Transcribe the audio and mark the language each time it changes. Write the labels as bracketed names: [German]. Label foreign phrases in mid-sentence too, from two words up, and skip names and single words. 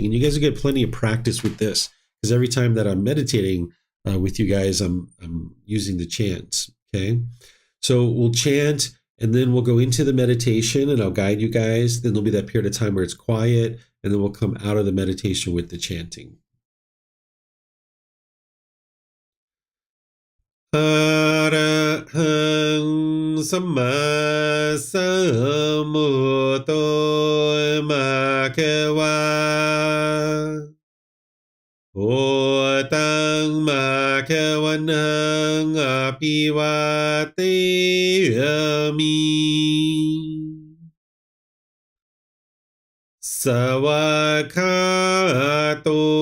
[English] And you guys will get plenty of practice with this because every time that I'm meditating with you guys, I'm using the chants. Okay. So we'll chant and then we'll go into the meditation and I'll guide you guys. Then there'll be that period of time where it's quiet and then we'll come out of the meditation with the chanting. [Pali] Arahang Samma Sambuddho Bhagava Bhutang Bhagavanang Apivateyami Savakato